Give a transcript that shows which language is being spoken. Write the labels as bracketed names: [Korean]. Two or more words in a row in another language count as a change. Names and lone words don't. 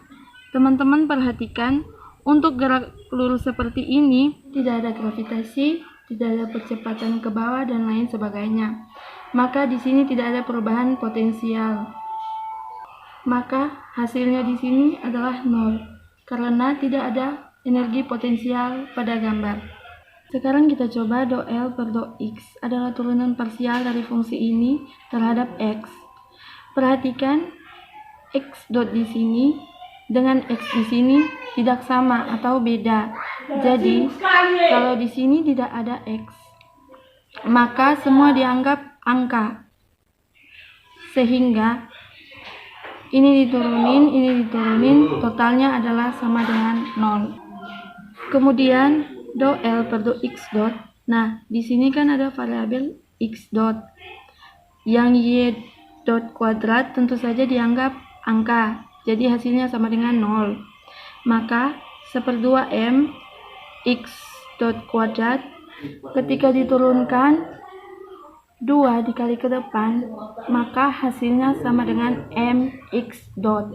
[Indonesian] Teman-teman perhatikan, untuk gerak lurus seperti ini, tidak ada gravitasi, tidak ada percepatan ke bawah dan lain sebagainya. Maka di sini tidak ada perubahan potensial. Maka hasilnya di sini adalah 0, karena tidak ada energi potensial pada gambar. Sekarang kita coba do L per do X adalah turunan parsial dari fungsi ini terhadap X. Perhatikan, X dot di sini dengan X di sini tidak sama atau beda. Jadi, kalau di sini tidak ada X, maka semua dianggap angka. Sehingga ini diturunin, totalnya adalah sama dengan 0. Kemudian do L per do X dot. Nah, di sini kan ada variabel X dot. Yang Y dot kuadrat tentu saja dianggap angka, jadi hasilnya sama dengan 0. Maka 1/2 M X dot kuadrat ketika diturunkan 2 dikali ke depan, maka hasilnya sama dengan mx dot.